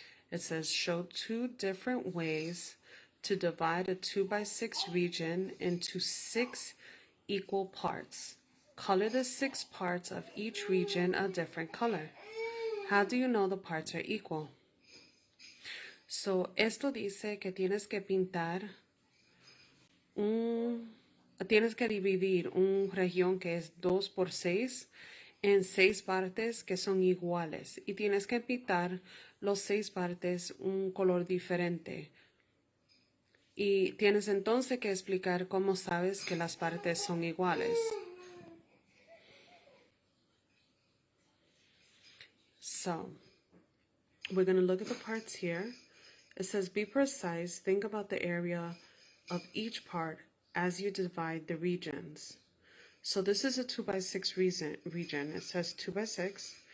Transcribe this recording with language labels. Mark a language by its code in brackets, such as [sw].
[en] It says show two different ways to divide a 2x6 region into 6 equal parts. Color the 6 parts of each region a different color. How do you know the parts are equal? [es] So, esto dice que tienes que pintar tienes que dividir una región que es 2 por 6 en 6 partes que son iguales. Y tienes que pintar los 6 partes un color diferente. Y tienes entonces que explicar cómo sabes que las partes son iguales. [en] So, we're going to look at the parts here. It says, be precise, think about the area of each part as you divide the regions. So this is a 2x6 region. It says 2x6.